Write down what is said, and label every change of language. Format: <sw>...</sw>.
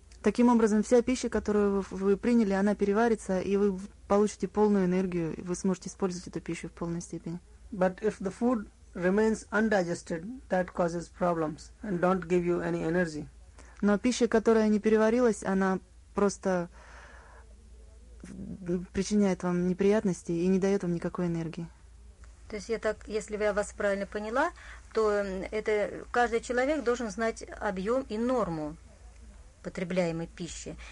<ru>Таким образом, вся пища, которую вы приняли, она переварится, и вы получите полную энергию, и вы сможете использовать эту пищу в полной степени.</ru> <en>But if the food remains undigested, that causes problems and don't give you any energy.</en> <ru>Но пища, которая не переварилась, она просто причиняет вам неприятности и не дает вам никакой энергии. То есть если я вас правильно поняла, то это каждый человек должен знать объем и норму потребляемой пищи.</ru>